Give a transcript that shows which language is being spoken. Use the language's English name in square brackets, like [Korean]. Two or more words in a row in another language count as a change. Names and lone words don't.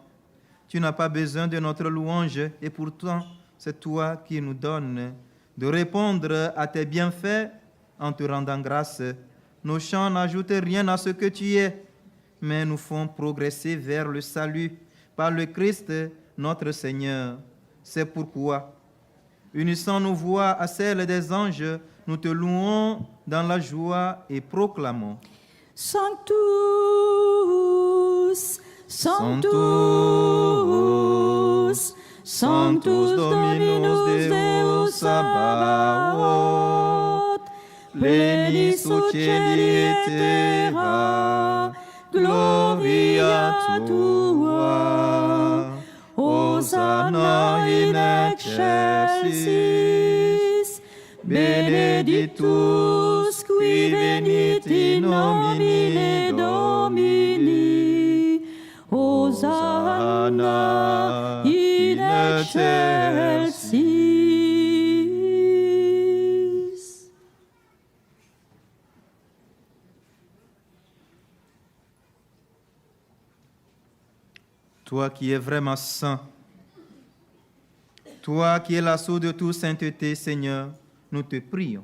[French] Tu n'as pas besoin de notre louange, et pourtant, c'est toi qui nous donnes de répondre à tes bienfaits en te rendant grâce Nos chants n'ajoutent rien à ce que tu es, mais nous font progresser vers le salut par le Christ, notre Seigneur. C'est pourquoi, unissant nos voix à celles des anges, nous te louons dans la joie et proclamons. [Latin] Sanctus, Sanctus, Sanctus Dominus Deus Sabaoth, plenius celi et terra, gloria tua, Hosanna in excelsis, benedictus qui venit in nomine Domini, Hosanna in excelsis. [French] Toi qui es vraiment saint, toi qui es la source de toute sainteté, Seigneur, nous te prions.